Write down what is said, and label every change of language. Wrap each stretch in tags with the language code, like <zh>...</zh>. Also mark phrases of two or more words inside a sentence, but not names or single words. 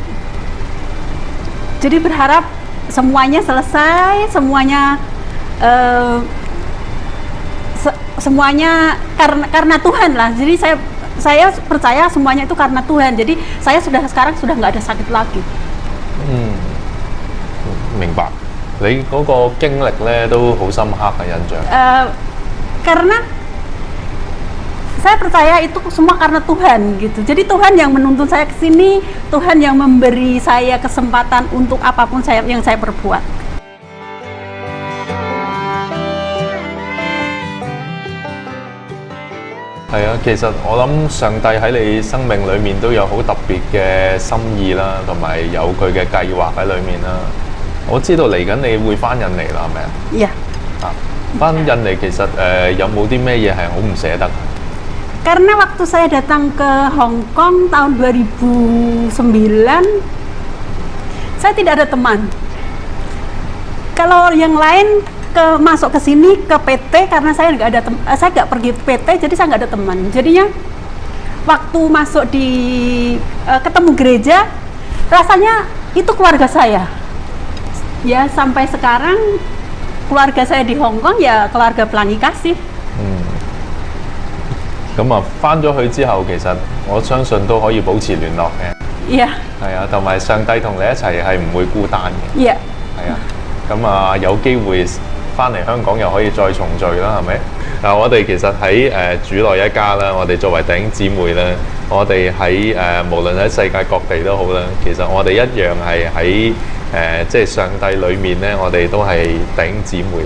<id>Jadi berharap semuanya selesai, semuanya karena Tuhan lah. Jadi saya percaya semuanya itu karena Tuhan. Jadi saya sekarang sudah nggak ada sakit lagi.</id> <yue>明白。你嗰個經歷咧都好深刻嘅印象。</yue> <id>Karena saya percaya itu semua karena Tuhan gitu. Jadi Tuhan yang menuntun saya ke sini, Tuhan yang memberi saya kesempatan untuk apapun yang saya perbuat.</id> <yue>係啊，其實我諗上帝喺你生命裏面都有好特別嘅心意啦，同埋有佢嘅計劃喺裏面啦。我知道嚟緊你會翻印尼啦，係咪啊？</yue> <id>Iya.</id> <yue>翻印尼其實有冇啲咩嘢係好唔捨得？</yue> <id>Karena waktu saya datang ke Hong Kong tahun 2009, saya tidak ada teman. Kalau yang lain masuk ke sini ke PT karena saya nggak pergi PT, jadi saya nggak ada teman. Jadinya waktu masuk di ketemu gereja, rasanya itu keluarga saya. Ya sampai sekarang keluarga saya di Hong Kong ya keluarga Pelangi Kasih.</id> <yue>咁啊，翻咗去之後，其實我相信都可以保持聯絡嘅。</yue> <id>Iya.</id> <yue>係啊，同埋上帝同你一齊係唔會孤單嘅。</yue> <id>Iya.</id> <yue>係啊，咁啊有機會翻嚟香港又可以再重聚啦，係咪？嗱，我哋其實喺主內一家啦，我哋作為弟兄姊妹啦，我哋喺無論喺世界各地都好啦，其實我哋一樣係喺即係上帝裏面咧，我哋都係弟兄姊妹。</yue>